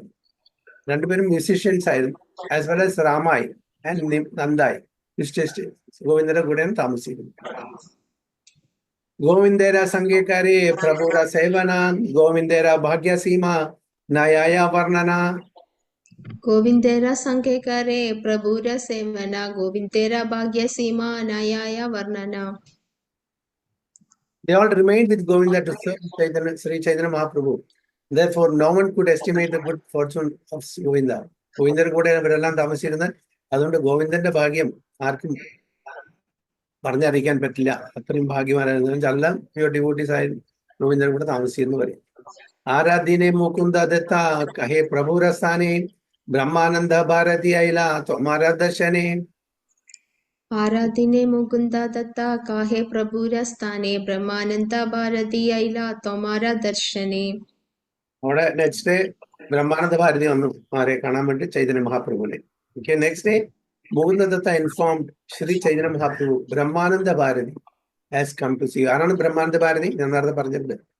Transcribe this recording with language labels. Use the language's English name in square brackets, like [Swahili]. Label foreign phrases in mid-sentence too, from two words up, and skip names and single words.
[Malayalam] രണ്ടുപേരും മ്യൂസീഷ്യൻസ് ആയിരുന്നു. [English] as well as [Malayalam] രാമായി ആൻഡ് നന്ദായി ഗോവിന്ദന്റെ കൂടെയാണ് താമസിക്കുന്നത്. [Bangla] গোবিন্দের সঙ্গে করে প্রভুর সেবন গোবিন্দের ভাগ্যসীমা না যায় বর্ণন. গোবিন্দের সঙ্গে করে প্রভুর সেবন গোবিন্দের ভাগ্য সীমা না যায় বর্ণন. [English] They all remained with Govinda to serve Sri Chaitanya Mahaprabhu. Therefore, no one could estimate the good fortune of Govinda. [Malayalam] ഗോവിന്ദന്റെ കൂടെ ഇവരെല്ലാം താമസിച്ചിരുന്നത്. അതുകൊണ്ട് ഗോവിന്ദന്റെ ഭാഗ്യം ആർക്കും പറഞ്ഞറിയിക്കാൻ പറ്റില്ല. അത്രയും ഭാഗ്യമാരായിരുന്നു. എല്ലാം [English] pure devotees [Malayalam] ആയിരുന്നു, ഗോവിന്ദന്റെ കൂടെ താമസിച്ചിരുന്നു പറയും. [Bangla] আরদিনে মুকুন্দ দত্ত কহে প্রভুর স্থানে ব্রহ্মানন্দ ভারতী আইলা তোমার দর্শনে. আরদিনে মুকুন্দ দত্ত কহে প্রভুর স্থানে ব্রহ্মানন্দ ভারতী আইলা তোমার দর্শনে. [Malayalam] അവിടെ [English] next day [Malayalam] ബ്രഹ്മാനന്ദ ഭാരതി വന്നു ആരെ കാണാൻ വേണ്ടി, ചൈതന്യ മഹാപ്രഭുവിനെ. [English] Okay, next day Mukunda Datta informed Sri Chaitanya Mahaprabhu Brahmananda Bharati has come to see. [Malayalam] ആരാണ് ബ്രഹ്മാനന്ദ ഭാരതി? ഞാൻ നേരത്തെ പറഞ്ഞിട്ടുണ്ട്.